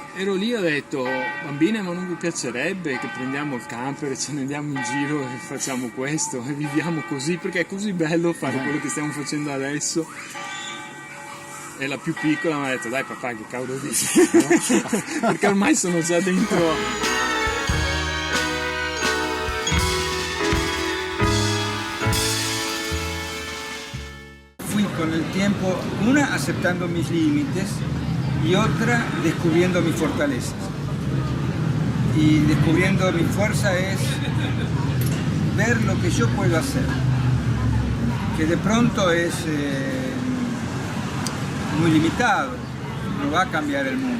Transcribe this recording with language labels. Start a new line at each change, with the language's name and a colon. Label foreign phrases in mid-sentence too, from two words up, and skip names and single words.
Italian: Ero lì e ho detto: bambine, ma non vi piacerebbe che prendiamo il camper e ce ne andiamo in giro e facciamo questo e viviamo così, perché è così bello fare quello che stiamo facendo adesso. E la più piccola mi ha detto: dai papà, che cavolo dici? Perché ormai sono già dentro.
Spanish: Con el tiempo, una aceptando mis límites y otra descubriendo mis fortalezas. Y descubriendo mi fuerza es ver lo que yo puedo hacer, que de pronto es muy limitado, no va a cambiar el mundo.